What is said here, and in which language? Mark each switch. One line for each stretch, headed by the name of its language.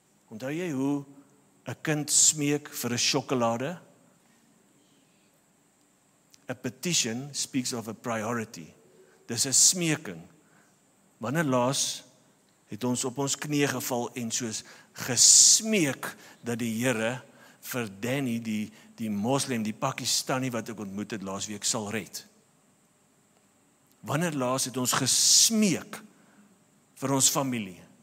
Afrikaans: Onthou jy hoe 'n kind smeek vir 'n sjokolade?
English: A petition speaks of a priority.
Afrikaans: Dis 'n smeking. Wanneer laas het ons op ons knieë geval en soos gesmeek dat die Here vir Danny, die moslim, die Pakistani wat ek ontmoet het laasweek sal red? Wanneer laas het ons gesmeek vir ons familie?